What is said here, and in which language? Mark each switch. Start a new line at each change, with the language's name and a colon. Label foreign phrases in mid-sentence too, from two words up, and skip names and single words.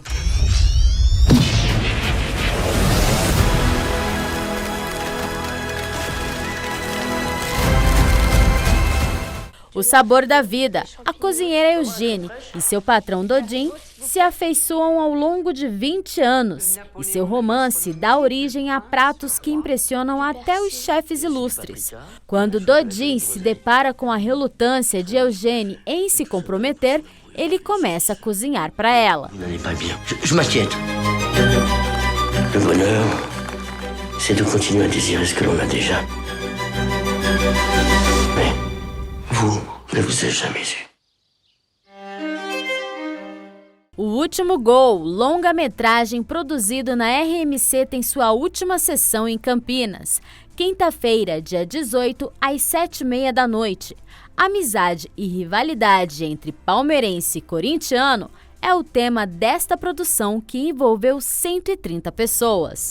Portuguese: O sabor da vida, a cozinheira Eugênie e seu patrão Dodin se afeiçoam ao longo de 20 anos e seu romance dá origem a pratos que impressionam até os chefes ilustres. Quando Dodin se depara com a relutância de Eugênie em se comprometer, ele começa a cozinhar para ela.
French: Je m'inquiète. Le bonheur, c'est de continuer à désirer ce que l'on a déjà. Mais vous ne vous êtes jamais eu.
Portuguese: O Último Gol, longa-metragem produzido na RMC, tem sua última sessão em Campinas. Quinta-feira, dia 18, às 7h30 da noite. Amizade e rivalidade entre palmeirense e corintiano é o tema desta produção que envolveu 130 pessoas.